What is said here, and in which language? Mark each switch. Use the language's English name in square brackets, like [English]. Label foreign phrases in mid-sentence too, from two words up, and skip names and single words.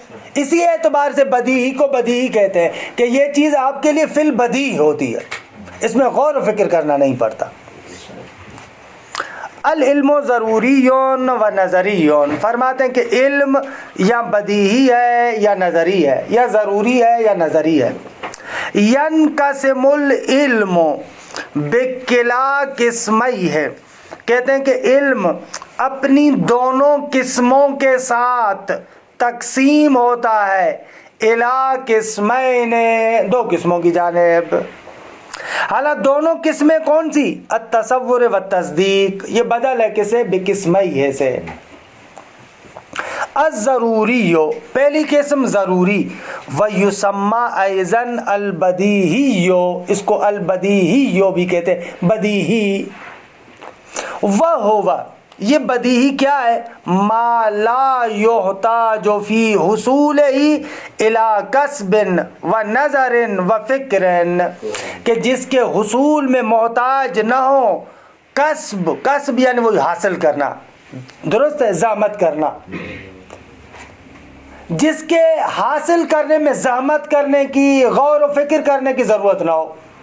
[Urdu] اسی اعتبار سے بدیہی کو بدیہی کہتے ہیں کہ یہ چیز آپ کے لیے فی البدیع ہوتی ہے، اس میں غور و فکر کرنا نہیں پڑتا. [Arabic] العلم ضروری و نظری. [Urdu] فرماتے ہیں کہ علم یا بدیہی ہے یا نظری ہے، یا ضروری ہے یا نظری ہے. [Arabic] ینقسم العلم بکلا قسمی ہے. [Urdu] کہتے ہیں کہ علم اپنی دونوں قسموں کے ساتھ تقسیم ہوتا ہے. [Arabic] الا قسمین، [Urdu] 2 قسموں کی جانب. حالانکہ دونوں قسمیں کون سی؟ [Arabic] التصور و تصدیق. [Urdu] یہ بدل ہے کسے؟ بقسمی ہے سے. الضروری، پہلی قسم ضروری. [Arabic] ویسمى ایضا البدیہی، [Urdu] اس کو البدیہی بھی کہتے ہیں، بدیہی. وہو، یہ بدیہی کیا ہے؟ [Arabic] ما لا یحتاج فی حصولہ الی کسب و نظر و فکر، [Urdu] کہ جس کے حصول میں محتاج نہ ہو کسب یعنی وہ حاصل کرنا، درست ہے، زحمت کرنا، جس کے حاصل کرنے میں زحمت کرنے کی، غور و فکر کرنے کی ضرورت نہ ہو.